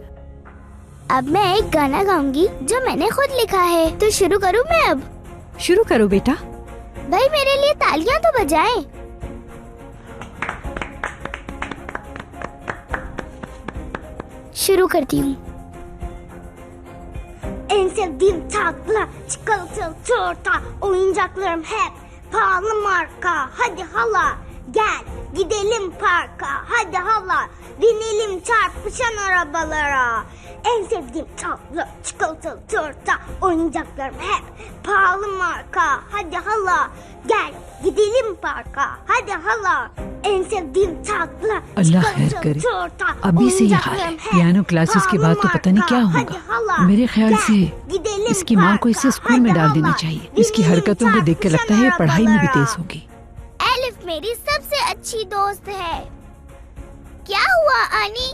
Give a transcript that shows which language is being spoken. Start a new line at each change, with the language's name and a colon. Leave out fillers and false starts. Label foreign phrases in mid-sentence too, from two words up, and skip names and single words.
Urdu: اب میں ایک گانا گاؤں گی جو میں نے خود لکھا ہے، تو شروع کروں میں اب? شروع کرو بیٹا. بھائی میرے لیے تالیاں تو بجائیں. شروع کرتی ہوں.
Turkish: En sevdiğim tatlı çikolatalı torta, oyuncaklarım hep pahalı marka. Hadi hala gel gidelim parka. Hadi hala binelim çarpışan arabalara. En sevdiğim tatlı çikolatalı torta, oyuncaklarım hep pahalı marka. Hadi hala gel gidelim parka. Hadi hala en sevdiğim tatlı
Urdu: اللہ خیر کرے۔ ابھی سے یہ حال ہے.
English: piano classes
Urdu: کے بعد تو پتا نہیں کیا ہوگا۔ میرے خیال سے اس کی ماں کو اسے اسکول میں ڈال دینا چاہیے. اس کی حرکتوں کو دیکھ کر لگتا ہے پڑھائی میں بھی تیز ہوگی. ایلف میری سب سے اچھی دوست ہے. کیا ہوا آنی?